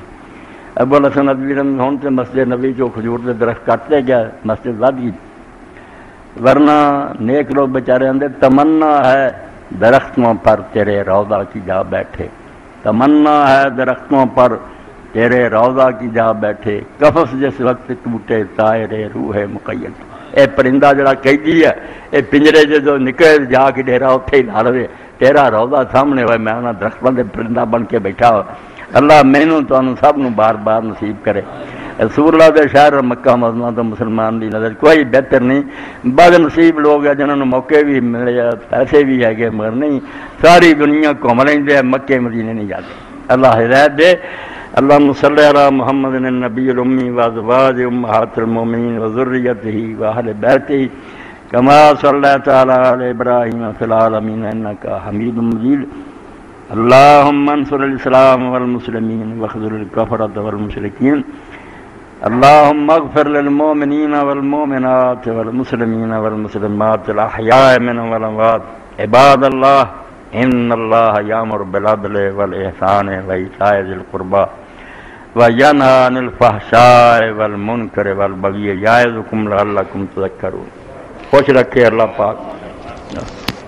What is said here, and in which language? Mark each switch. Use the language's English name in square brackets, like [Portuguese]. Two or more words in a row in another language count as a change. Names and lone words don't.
[Urdu] ابو الحسن ندوی رحمۃ اللہ سے مسجد نبی جو کھجور کے درخت کاٹتے گیا، مسجد ود گئی، ورنہ نیک لوگ بیچارے اندر تمنا ہے درختوں پر تیرے روضہ کی جا بیٹھے، تمنا ہے درختوں پر تیرے روضہ کی جا بیٹھے، قفس جس وقت ٹوٹے طائر روح مقید۔ [Punjabi] اے پرندہ جڑا قیدی ہے، اے پنجرے جو نکلے جا کے ڈیرا اتھے ہی لا لے، تیرا روضہ سامنے ہوئے، میں انہاں درختوں دے پرندہ بن کے بیٹھا ہو۔ اللہ مینوں تانوں سب نوں بار بار نصیب کرے۔ رسول اللہ دے شہر مکہ مدینہ تو مسلمان دی نظر کوئی بہتر نہیں۔ بد نصیب لوگ ہیں جنہوں نے موقع بھی ملے، پیسے بھی ہے گے، مگر نہیں ساری دنیا گھوم لیندے ہیں، مکے مدینے نہیں جاتے۔ اللہ ہدایت دے۔ [Arabic] اللہم صلی علی محمد النبی الامی وازواج امہات المومنین وذریتہ واہل بیتہ کما صلیت علی ابراہیم فی العالمین انکا حمید مجید۔ اللہم انصر الاسلام والمسلمین واخذل الکفرۃ والمشرکین۔ اللہم اغفر للمؤمنین والمؤمنات والمسلمین والمسلمات الاحیاء منهم والاموات۔ عباد اللہ ان اللہ یامر بالعدل والاحسان وایتاء ذی القربی وینہی عن الفحشاء والمنکر والبغی یعظکم لعلکم تذکرون۔ [Punjabi] خوش رکھے اللہ پاک۔